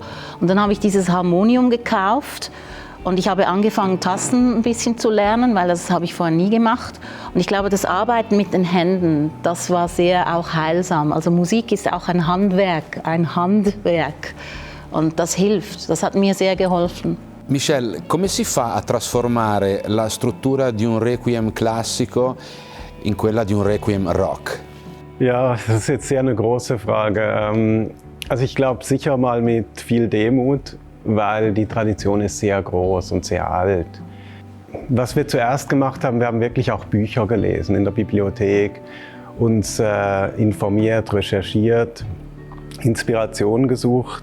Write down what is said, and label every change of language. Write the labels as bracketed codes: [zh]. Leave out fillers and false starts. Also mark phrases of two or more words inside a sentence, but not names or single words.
[de] Und dann habe ich dieses Harmonium gekauft. Und ich habe angefangen, Tasten ein bisschen zu lernen, weil das habe ich vorher nie gemacht. Und ich glaube, das Arbeiten mit den Händen, das war sehr auch heilsam. Also Musik ist auch ein Handwerk. Und das hilft, das hat mir sehr geholfen. [it] Michel, come si fa a trasformare la struttura di un requiem classico in quella di un requiem rock? [de] Ja, das ist jetzt sehr eine große Frage. Also ich glaube sicher mal mit viel Demut, weil die Tradition ist sehr groß und sehr alt. Was wir zuerst gemacht haben, wir haben wirklich auch Bücher gelesen in der Bibliothek, uns informiert, recherchiert, Inspiration gesucht.